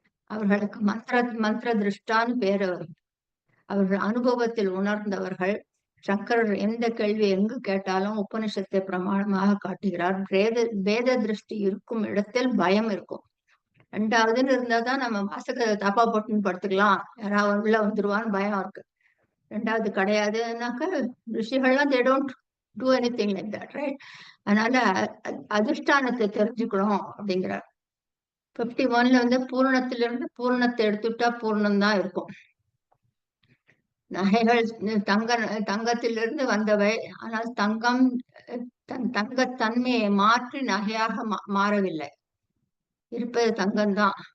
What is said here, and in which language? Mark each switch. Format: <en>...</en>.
<ta>அவர்களுக்கு மந்திர திருஷ்டான்னு பேர். அவர்கள் அனுபவத்தில் உணர்ந்தவர்கள். சங்கரர் எந்த கேள்வி எங்கு கேட்டாலும் உபனிஷத்தை பிரமாணமாக காட்டுகிறார். வேத திருஷ்டி இருக்கும் இடத்தில் பயம் இருக்கும். ரெண்டாவதுன்னு இருந்தாதான் நம்ம வாசக தப்பா போட்டுன்னு படுத்துக்கலாம், யாராவது உள்ள வந்துருவான்னு பயம் இருக்கு. ரெண்டாவது கிடையாதுன்னாக்க ரிஷிகள்லாம்</ta> <en>they don't do anything like that, right?</en> <ta>அதனால அதிஷ்டானத்தை தெரிஞ்சுக்கணும் அப்படிங்கிறார். 51ல வந்து பூரணத்திலிருந்து பூரணத்தை எடுத்துட்டா பூர்ணம் தான் இருக்கும். நகைகள் தங்கத்திலிருந்து வந்தவை, ஆனால் தங்கம் தங்கத்தன்மையை மாற்றி நகையாக மாறவில்லை, இருப்பது தங்கம்தான்.</ta>